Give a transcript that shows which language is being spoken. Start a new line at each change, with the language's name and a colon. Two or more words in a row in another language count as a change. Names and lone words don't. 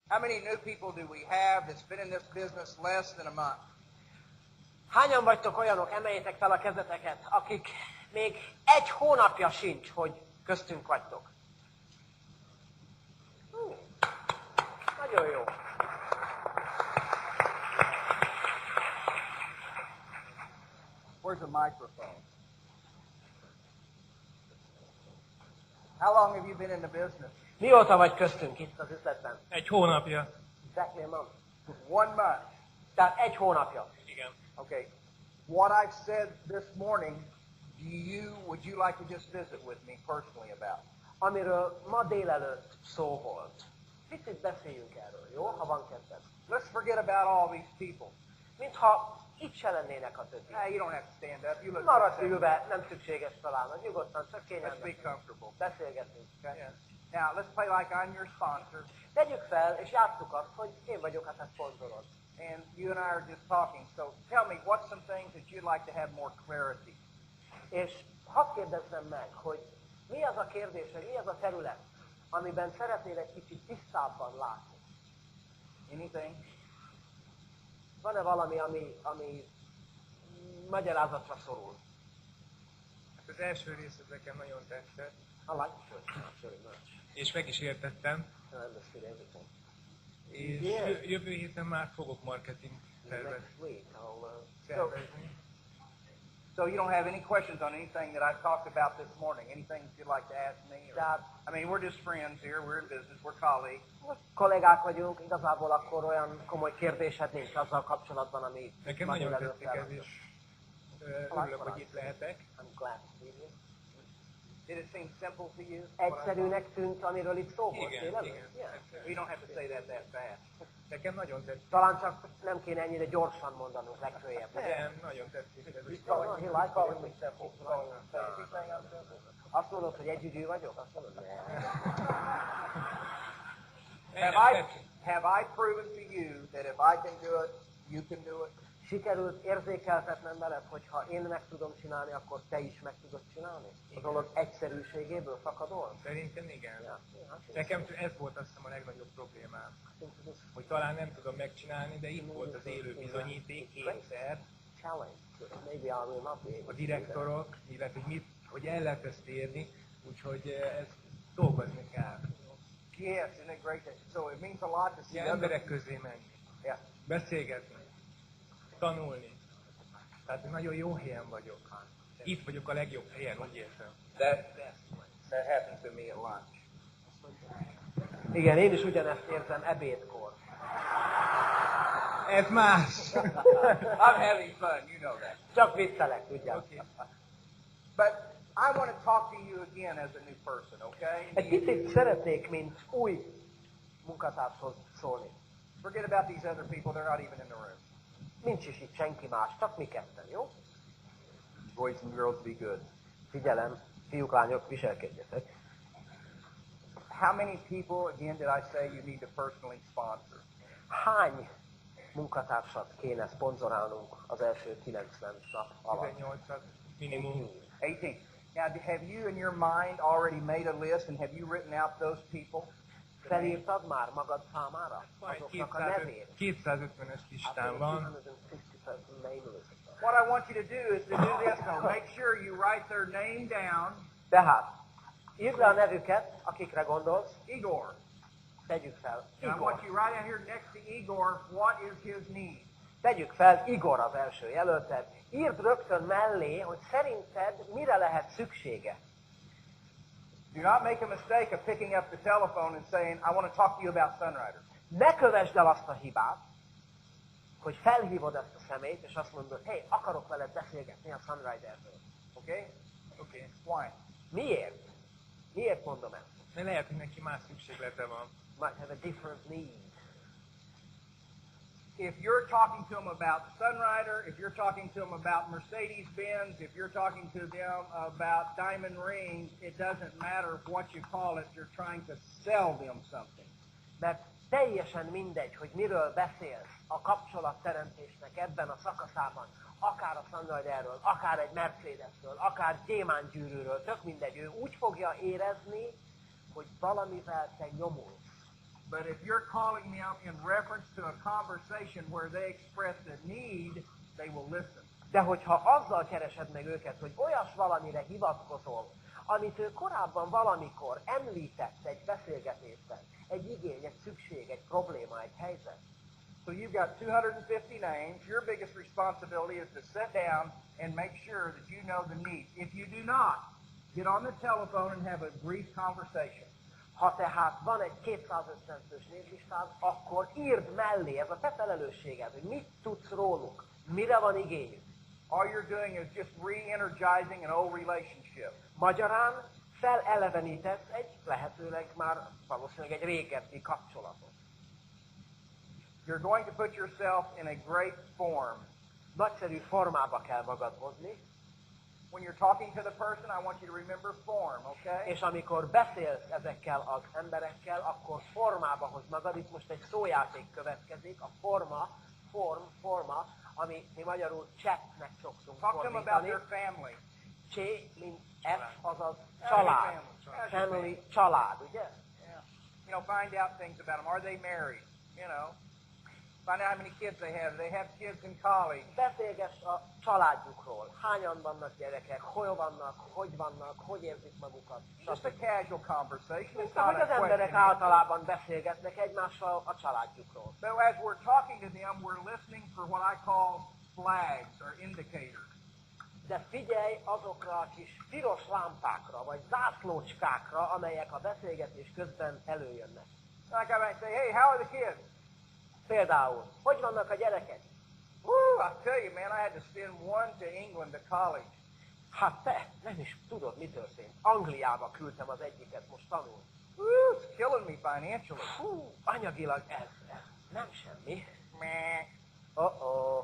English: How many new people do we have that's been in this business less than a month?
Hungarian: Hányan vagytok olyanok, emeljétek fel a kezeteket, akik még egy hónapja sincs, hogy köztünk vagytok? Nagyon jó.
English: Where's the microphone? How long have you been in the business?
Hungarian: Mióta vagy köztünk itt az üzletben? Egy hónapja.
English: Exactly a month. 1 month.
Hungarian: Tehát egy hónapja. Igen.
English: Okay. What I've said this morning, would you like to just visit with me personally about?
Hungarian: Amiről ma délelőtt szó volt. Picit beszéljünk erről, jó? Ha van kedved.
English: Let's forget about all these people.
Hungarian: Mintha itt se lennének a többi.
English: Hey, you don't have to stand up. You look
Hungarian: Maradj ülve, nem szükséges találnod. Nyugodtan, csak
English: Let's be
Hungarian: kényelmes.
English: comfortable.
Hungarian: Beszélgetünk.
English: Okay? Yeah. Now, let's play like I'm your sponsor,
Hungarian: Tegyük fel, és játsszuk azt, hogy én vagyok a te szponzorod.
English: and you and I are just talking. So tell me, what's some things that you'd like to have more clarity?
Hungarian: És hadd kérdezzem meg, hogy mi az a kérdés, vagy mi az a terület, amiben szeretnél egy kicsit tisztábban látni?
English: Anything?
Hungarian: Van-e valami, ami magyarázatra szorul? Az első rész az nekem nagyon tetszett,
English: I like the first part very much.
Hungarian: és meg is értettem,
English: I understood everything.
Hungarian: és
English: Yeah.
Hungarian: jövő héten már fogok marketing
English: Next week I'll
Hungarian: tervezni.
English: So you don't have any questions on anything that I've talked about this morning? Anything that you'd like to ask me?
Hungarian: Tehát
English: I mean, we're just friends here. We're in business. We're colleagues.
Hungarian: kollégák vagyunk, igazából akkor olyan komoly kérdésed nincs azzal kapcsolatban, ami Nekem ma nagyon délelőtt tetszik ez, elhangzott. és örülök, hogy itt lehetek.
English: I'm glad to be here. Did it seem simple to you?
Hungarian: Egyszerűnek tűnt, amiről itt szó volt, Igen, tényleg? igen.
English: Yeah. You don't have to say that fast.
Hungarian: Nekem nagyon tetszik. Talán csak nem kéne ennyire gyorsan mondanunk legfőjebb. Nem, nagyon tetszik ez.
English: Oh, he likes it.
Hungarian: Azt mondod, hogy együgyű vagyok? Azt mondod,
English: Have I proven to you that if I can do it, you can do it?
Hungarian: Sikerült érzékeltetnem veled, hogy ha én meg tudom csinálni, akkor te is meg tudod csinálni? A dolog egyszerűségéből fakadol? Szerintem igen.
English: Yeah.
Hungarian: Nekem ez volt azt hiszem a legnagyobb problémám, hogy talán nem tudom megcsinálni, de itt volt az élő bizonyíték, kétszer,
English: Challenge. Maybe I will not be able
Hungarian: a
English: to do
Hungarian: direktorok, illetve hogy el lehet ezt érni, úgyhogy ezt dolgozni kell.
English: Yes, isn't it great? So it means a lot to see
Hungarian: Ja,
English: other
Hungarian: emberek közé menni,
English: Yeah.
Hungarian: beszélgetni, tanulni. Tehát nagyon jó helyen vagyok. Itt vagyok a legjobb helyen, úgy érzem.
English: That happened to me at lunch. that.
Hungarian: Igen, én is ugyanezt érzem ebédkor. Ez más!
English: I'm having fun, you know that.
Hungarian: Csak viccelek, tudják.
English: Okay. But I want to talk to you again as a new person, okay?
Hungarian: Egy picit szeretnék, mint új munkatárshoz szólni.
English: Forget about these other people, they're not even in the room.
Hungarian: Nincs is itt senki más, csak mi ketten, jó?
English: Boys and girls, be good.
Hungarian: Figyelem, fiúk, lányok, viselkedjetek.
English: How many people, again, did I say you need to personally sponsor?
Hungarian: Hány munkatársat kéne szponzorálnunk az első 90 nap alatt? 18-at minimum. 18.
English: Now, have you in your mind already made a list and have you written out those people?
Hungarian: Felírtad már magad számára Majd azoknak a nevét? 250-es listán van.
English: What I want you to do is to do this now. Make sure you write their name down.
Hungarian: Tehát, írd le a nevüket, akikre gondolsz, Igor. tegyük fel
English: And I Igor. want you right out here next to Igor, what is his need?
Hungarian: Tegyük fel Igor az első jelölted. Írd rögtön mellé, hogy szerinted mire lehet szüksége.
English: Do not make a mistake of picking up the telephone and saying, I want to talk to you about Sunrider.
Hungarian: Ne kövesd el azt a hibát, hogy felhívod ezt a személyt, és azt mondod, hey, akarok veled beszélgetni a Sunriderről.
English: Okay?
Hungarian: Oké.
English: Why?
Hungarian: Miért? Miért mondom ezt? De lehet, hogy neki más szükséglete van.
English: Might have a different need. If you're talking to them about Sunrider, if you're talking to them about Mercedes-Benz, if you're talking to them about diamond rings, it doesn't matter what you call it, you're trying to sell them something.
Hungarian: Mert teljesen mindegy, hogy miről beszélsz a kapcsolatteremtésnek ebben a szakaszában, akár a Sunriderről, akár egy Mercedesről, akár gyémántgyűrűről, tök mindegy, ő úgy fogja érezni, hogy valamivel te nyomulsz.
English: But if you're calling them in reference to a conversation where they expressed a need, they will listen.
Hungarian: De hogyha azzal keresed meg őket, hogy olyas valamire hivatkozol, amit ő korábban valamikor említett egy beszélgetésben, egy igény, egy szükség, egy probléma, egy helyzet.
English: So you've got 250 names. Your biggest responsibility is to sit down and make sure that you know the need. If you do not, get on the telephone and have a brief conversation.
Hungarian: Ha tehát van egy 250 fős névlistád, akkor írd mellé, ez a te felelősséged, hogy mit tudsz róluk, mire van igényük.
English: All you're doing is just re-energizing an old relationship.
Hungarian: Magyarán felelevenítesz egy, lehetőleg már valószínűleg egy régebbi kapcsolatot.
English: You're going to put yourself in a great form.
Hungarian: Nagyszerű formába kell magad hozni.
English: When you're talking to the person, I want you to remember form, okay?
Hungarian: És amikor beszélsz ezekkel az emberekkel, akkor formába hoz magad. Itt most egy szójáték következik, a forma, ami mi magyarul chatnek szokszunk
English: Talk to them about
Hungarian: fordítani.
English: their family.
Hungarian: Mint F, azaz család. Family, család, ugye?
English: Yeah. You know, find out things about them. Are they married? You know. Find out how many kids they have. They have kids in college.
Hungarian: Beszélgess a családjukról. Hányan vannak gyerekek, hol vannak, hogy érzik magukat.
English: Just a casual conversation. It's
Hungarian: Mint
English: not
Hungarian: ahogy
English: a
Hungarian: az emberek
English: question.
Hungarian: általában beszélgetnek egymással a családjukról.
English: So as we're talking to them, we're listening for what I call flags or indicators.
Hungarian: De figyelj azokra a kis piros lámpákra, vagy zászlócskákra, amelyek a beszélgetés közben előjönnek.
English: Like I might say, hey, how are the kids?
Hungarian: Például, hogy vannak a gyerekek?
English: Woo, I'll tell you, man, I had to send one to England to college.
Hungarian: Hát te, nem is tudod, mi történt. Angliába küldtem az egyiket most tanulni.
English: Woo, it's killing me financially.
Hungarian: Hú, anyagilag ez nem semmi. Meh. Oh.